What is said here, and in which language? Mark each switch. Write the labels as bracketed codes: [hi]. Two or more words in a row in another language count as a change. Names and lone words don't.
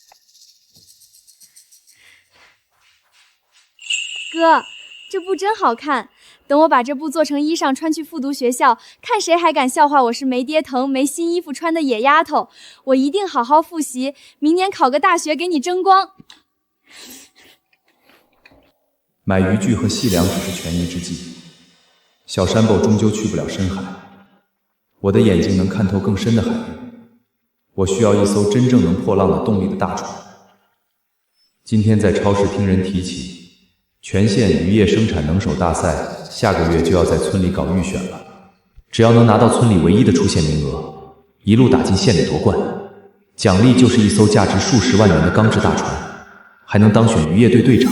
[zh] 哥，這布真好看，等我把這布做成衣裳穿去復讀學校，看誰還敢笑話我是沒爹疼、沒新衣服穿的野丫頭。我一定好好複習，明年考個大學給你爭光。買漁具和細糧只是權宜之計，小山豹終究去不了深海。我的眼睛能看透更深的海域，我需要一艘真正能破浪的動力的大船。今天在超市聽人提起，全縣漁業生產能手大賽下個月就要在村裡搞預選了，只要能拿到村裡唯一的出線名額，一路打進縣裡奪冠，獎勵就是一艘價值數十萬元的鋼制大船，還能當選漁業隊隊長。